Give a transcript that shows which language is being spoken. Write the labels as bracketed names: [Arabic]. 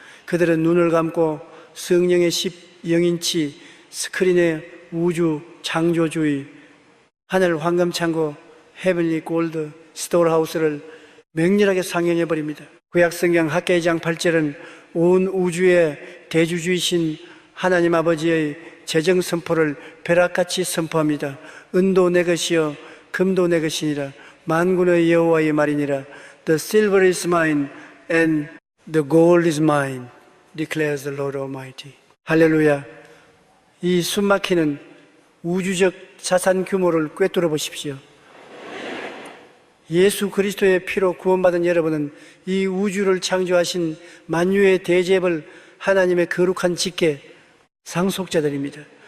[Korean] 그들은 눈을 감고 성령의 10영인치 스크린의 우주 창조주의, 하늘 황금창고, 헤븐리 골드 스토어하우스를 맹렬하게 상영해버립니다. 구약성경 학개장 8절은 온 우주의 대주주이신 하나님 아버지의 재정 선포를 벼락같이 선포합니다. 은도 내 것이요 금도 내 것이니라. 만군의 여호와의 말이니라. [English] The silver is mine and the gold is mine, declares the Lord Almighty. [Korean] 할렐루야. 이 숨막히는 우주적 자산 규모를 꿰뚫어 보십시오. 예수 그리스도의 피로 구원받은 여러분은 이 우주를 창조하신 만유의 대제벌 하나님의 거룩한 직계 상속자들입니다.